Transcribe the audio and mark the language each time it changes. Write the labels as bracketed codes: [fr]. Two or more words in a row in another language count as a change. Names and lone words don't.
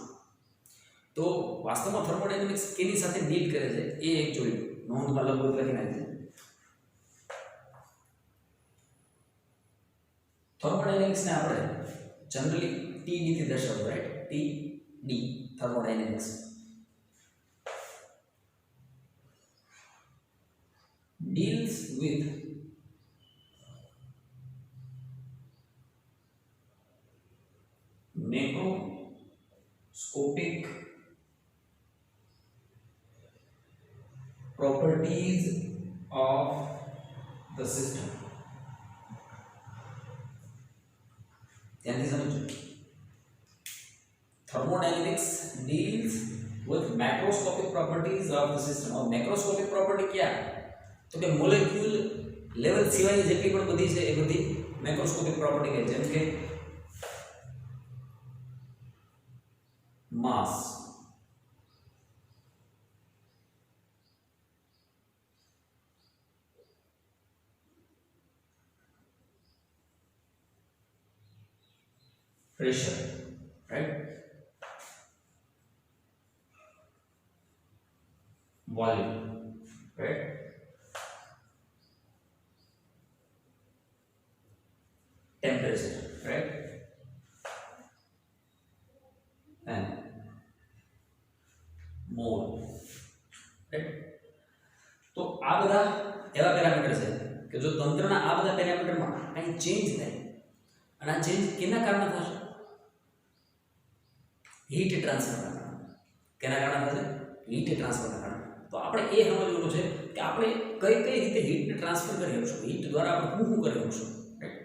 [gu] તો વાસ્તવમાં થર્મોડાયનેમિક્સ કેની સાથે ડીલ કરે છે એ એક જોયું. નોંધમાં લગભગ લખી નાખી. થર્મોડાયનેમિક્સને આપણે જનરલી ટીડી થી દર્શાવવું, રાઈટ. ટીડી, થર્મોડાયનેમિક્સ. [en] deals with macroscopic properties of the system. Thermodynamics deals with macroscopic properties of the system. [gu] और [en] macroscopic property [hi] क्या है? तो कि [en] molecule level [gu] सिवाय જેટલી પણ બધી છે એ બધી [en] macroscopic property [gu] કહે છે. જેમ કે માસ, [en] pressure, right, volume, right, temperature, right, and mole, right. [gu] તો આ બધા એવા પેરામીટર છે કે જો તંત્રના આ બધા પેરામીટરમાં કંઈ ચેન્જ થાય, અને આ ચેન્જ કેના કારણે થશે? [en] heat transferના [gu] કારણે. કેના કારણે થશે? [en] heat transferના [gu] કારણે. તો આપણે એ સમજવાનું છે કે આપણે કઈ રીતે હીટને ટ્રાન્સફર કરી શકશું, હીટ દ્વારા આપણે શું કરી શકશું, રાઈટ.